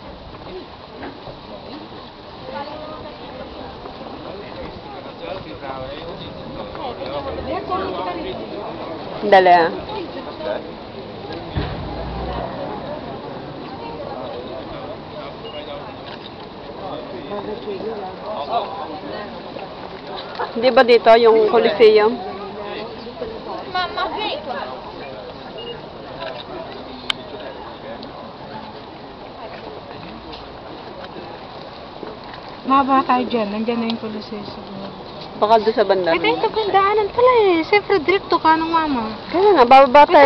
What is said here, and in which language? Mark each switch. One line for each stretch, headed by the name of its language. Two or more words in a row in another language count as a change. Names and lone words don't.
Filipino: Dale. Di ba dito yung Coliseum?
Italian: Mamma, vieni.
Filipino: Mababa tayo dyan. Nandyan na yung Coliseum siguro. Baka doon sa banda. Ito yung kapandaanan pala eh. Siyempre, direkto ka ng mama. Kaya nga, bababa tayo